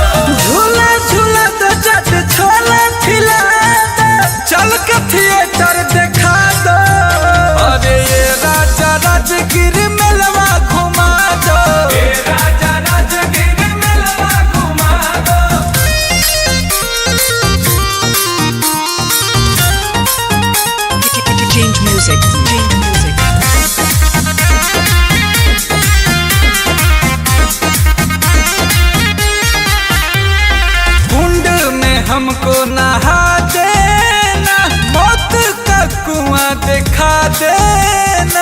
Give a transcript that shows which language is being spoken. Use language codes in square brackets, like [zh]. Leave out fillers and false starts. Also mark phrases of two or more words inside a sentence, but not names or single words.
[hi] झूला झूला तो चट छोला खिला दो, चल के थिएटर दिखा दो। अरे ये राजा राजगिर मेलवा घुमा दो, राजा राजगिर मेलवा घुमा दो। [en] Change music, change music. [hi] कुंड में हमको नहा देना, मौत का कुआं दिखा देना।